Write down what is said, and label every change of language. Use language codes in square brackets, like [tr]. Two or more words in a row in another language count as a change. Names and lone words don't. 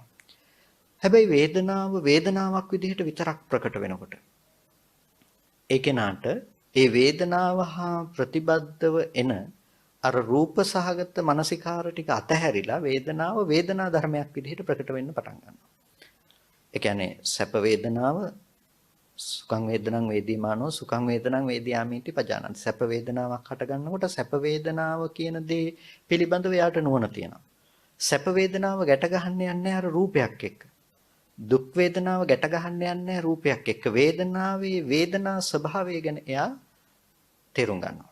[si] හැබැයි වේදනාවක් විදිහට විතරක් ප්‍රකට වෙනකොට ඒ කෙනාට ඒ වේදනාව හා ප්‍රතිබද්ධව එන අර රූප සහගත මානසිකාර ටික අතහැරිලා වේදනා ධර්මයක් විදිහට ප්‍රකට වෙන්න පටන් ගන්නවා. ඒ කියන්නේ සැප වේදනාව [pi] සුඛං වේදනං වේදීමානෝ සුඛං වේදනං වේදියාමිති පජානන්ති. [si] සැප වේදනාවක් හට ගන්නකොට සැප වේදනාව කියන දේ පිළිබඳව යාට නුවණ තියෙනවා. සැප වේදනාව ගැට ගන්න යන්නේ අර රූපයක් එක්ක. දුක් වේදනාව ගැට ගන්න යන්නේ රූපයක් එක්ක. වේදනා ස්වභාවය ගැන එයා තේරුම් ගන්නවා.